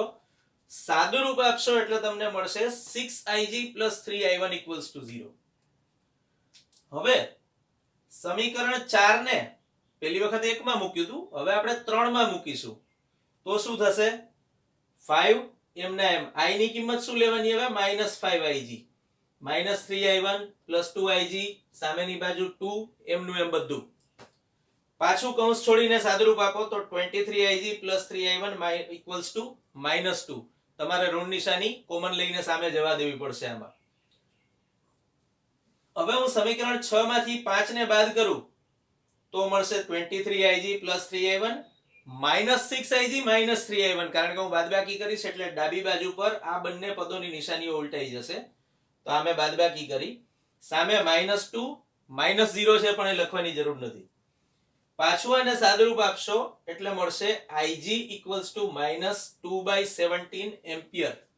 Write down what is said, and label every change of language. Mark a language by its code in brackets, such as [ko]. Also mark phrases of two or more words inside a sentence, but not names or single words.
[gu] સાદુરૂપ આપશો એટલે તમને મળશે 6ig + 3i1 = 0. હવે સમીકરણ 4 ને પહેલી વખત 1 માં મૂક્યું હતું, હવે આપણે 3 માં મૂકીશું. તો શું થશે? 5 એમના એમ, i ની કિંમત શું લેવાની હવે? -5ig -3i1 + 2ig, સામેની બાજુ 2, એમનું એમ બધું. પાછું કૌંસ છોડીને સાદુરૂપ આપો તો 23ig + 3i1 = -2. તમારે ઋણ નિશાની કોમન લઈને સામે જવા દેવી પડશે આમાં. હવે હું સમીકરણ 6 માંથી 5 ને બાદ કરું તો મળશે 23ig + 3i1 -6ig - 3i1, કારણ કે હું બાદબાકી કરીશ એટલે ડાબી બાજુ પર આ બંને પદોની નિશાનીઓ ઉલટાઈ જશે. તો આ મેં બાદબાકી કરી. સામે -2 -0 છે પણ એ લખવાની જરૂર નથી. પાછું આને સાદુરૂપ આપશો એટલે મળશે ig = -2/17 એમ્પિયર.